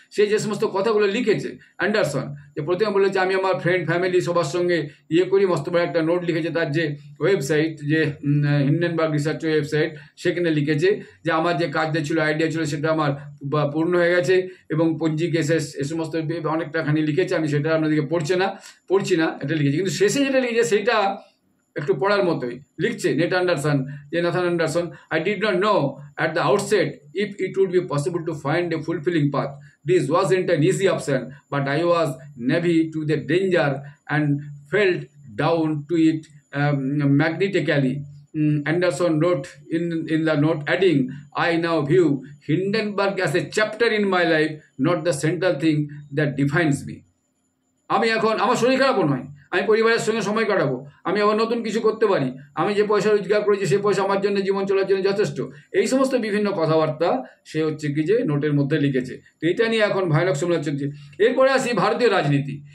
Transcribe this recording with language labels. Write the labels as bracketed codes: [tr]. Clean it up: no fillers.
[bn] সে যে সমস্ত কথাগুলো লিখেছে অ্যান্ডারসন, যে প্রথমে বলেছে আমি আমার ফ্রেন্ড ফ্যামিলি সবার সঙ্গে করি, মস্ত বড় একটা নোট লিখেছে তার যে ওয়েবসাইট, যে হিন্ডেনবার্গ রিসার্চ ওয়েবসাইট, সেখানে লিখেছে যে আমার যে কাজটা ছিল, আইডিয়া ছিল, সেটা আমার পূর্ণ হয়ে গেছে, এবং পঞ্জি কেসেস এ সমস্ত অনেকটাখানি লিখেছে। আমি সেটা আপনাদেরকে পড়ছি না, এটা লিখেছি। কিন্তু শেষে যেটা লিখেছে সেটা একটু পড়ার মতোই লিখছে Nathan Anderson, [en] I did not know at the outset if it would be possible to find a fulfilling path. This wasn't an easy option, but I was naive to the danger and fell down to it magnetically. Anderson wrote in the note, adding, I now view Hindenburg as a chapter in my life, not the central thing that defines me. [bn] আমি এখন আমার শরীর খারাপও নয়, আমি পরিবারের সঙ্গে সময় কাটাবো, আমি আবার নতুন কিছু করতে পারি, আমি যে পয়সা রোজগার করেছি সেই পয়সা আমার জন্য জীবন চলার জন্য যথেষ্ট। এই সমস্ত বিভিন্ন কথাবার্তা সে হচ্ছে কি যে নোটের মধ্যে লিখেছে। তো এটা নিয়ে এখন ভয়ানক সমালোচনা চলছে। এরপরে আসি ভারতীয় রাজনীতি।